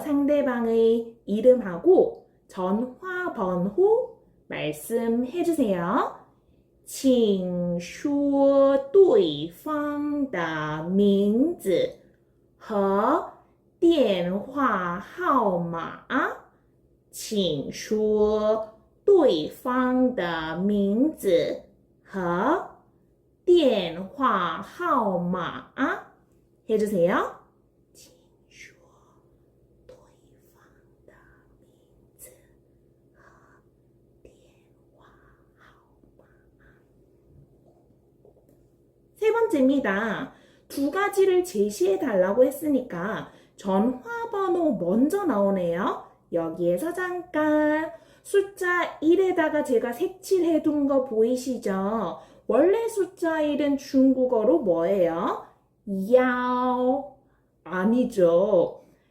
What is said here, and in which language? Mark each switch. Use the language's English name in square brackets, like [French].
[Korean] 상대방의 이름하고 전화 번호 말씀해 주세요. [Chinese] 请说对方的名字和电话号码。请说对方的名字和电话号码。 [Korean] 해주세요. [Chinese] 请说对方的名字和电话号码。 [Korean] 세 번째입니다. 두 가지를 제시해 달라고 했으니까 전화번호 먼저 나오네요. 여기에서 잠깐 숫자 1에다가 제가 색칠해 둔 거 보이시죠? 원래 숫자 1은 중국어로 뭐예요? 야오 아니죠.